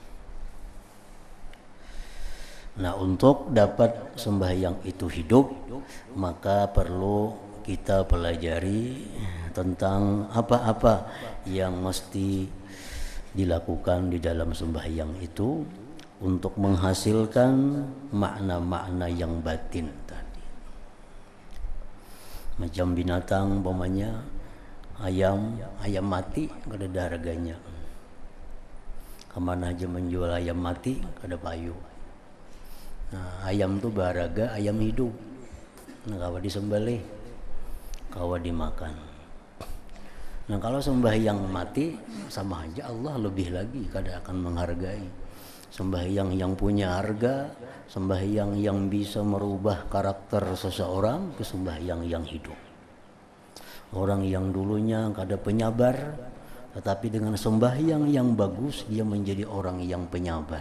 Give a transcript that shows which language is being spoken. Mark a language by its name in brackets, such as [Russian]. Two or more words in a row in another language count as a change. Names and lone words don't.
[Indonesian] Nah, untuk dapat sembahyang itu hidup, maka perlu kita pelajari tentang apa-apa yang mesti dilakukan di dalam sembahyang itu untuk menghasilkan makna-makna yang batin tadi. [Banjar] Macam binatang, umpamanya ayam mati kada ada harganya. Kemana aja menjual ayam mati kada payu. Nah, ayam tuh berharga, ayam hidup. Nah, kalau disembelih, kawa dimakan. Nah, kalau sembahyang mati sama aja, Allah lebih lagi kada akan menghargai. [Indonesian] Sembahyang yang punya harga, sembahyang yang bisa merubah karakter seseorang ke sembahyang yang hidup. Orang yang dulunya kada penyabar, tetapi dengan sembahyang yang bagus dia menjadi orang yang penyabar.